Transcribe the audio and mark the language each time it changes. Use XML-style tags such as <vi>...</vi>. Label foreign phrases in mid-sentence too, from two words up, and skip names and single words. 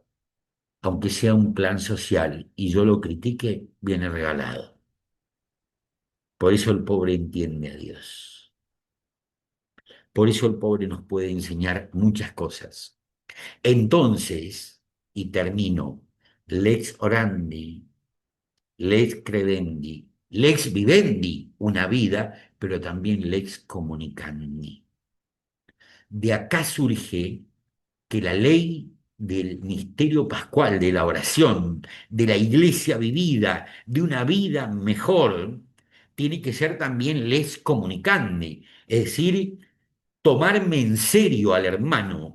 <es>Aunque sea un plan social y yo lo critique, viene regalado. Por eso el pobre entiende a Dios. Por eso el pobre nos puede enseñar muchas cosas. Entonces, y termino,</es> <la>lex orandi, lex credendi, lex vivendi,</la> <es>una vida, pero también</es> <la>lex comunicandi.</la> <es>De acá surge que la ley del misterio pascual, de la oración, de la iglesia vivida, de una vida mejor, tiene que ser también</es> <la>les comunicandi,</la> <es>es decir, tomarme en serio al hermano.</es>